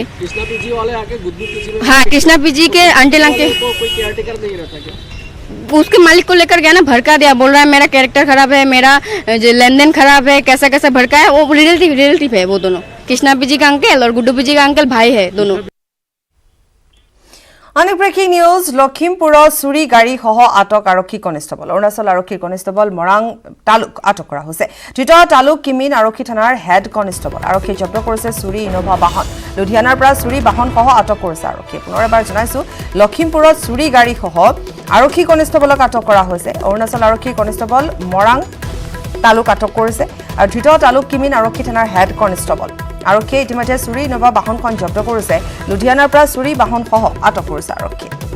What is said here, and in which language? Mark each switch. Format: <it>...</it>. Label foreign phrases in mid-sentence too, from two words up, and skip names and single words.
<hi>कृष्णा पीजी वाले आके गुड्डू पीजी में हाँ कृष्णा पीजी के आंटी लंके कोई केयरटेकर नहीं रहता क्या? उसके मालिक को लेकर गया ना, भड़का दिया, बोल रहा है मेरा कैरेक्टर खराब है, मेरा लेन देन खराब है, कैसा कैसा भड़का है। वो रिलेटिव है वो दोनों, कृष्णा पीजी का अंकल और गुड्डू पीजी का अंकल भाई है दोनों।</hi> <as>অনেক</as> <en>breaking news</en> <as>লখিমপুৰত চুৰি গাড়ী সহ আটক আৰক্ষী কনিষ্টেবল অৰুণাচল আৰক্ষীৰ কনিষ্টেবল মৰাং তালুক আটক কৰা হৈছে ধৃত তালুক কিমিন আৰক্ষী থানাৰ হেড কনিষ্টেবল আৰক্ষী জব্দ কৰিছে চুৰি ইনোভা বাহন লুধিয়ানাৰ পৰা চুৰি বাহন সহ আটক কৰিছে আৰক্ষী পুনৰ এবাৰ জনাইছো লখিমপুৰত চুৰি গাড়ী সহ আৰক্ষী কনিষ্টেবলক আটক কৰা হৈছে অৰুণাচল আৰক্ষী কনিষ্টেবল মৰাং তালুক আটক কৰিছে আৰু ধৃত তালুক কিমিন আৰক্ষী থানাৰ হেড কনিষ্টেবল আৰক্ষীয়ে ইতিমধ্যে চুৰি ইনোভা বাহনখন জব্দ কৰিছে লুধিয়ানাৰ পৰা চুৰি বাহন সহ আটক কৰিছে আৰক্ষী</as>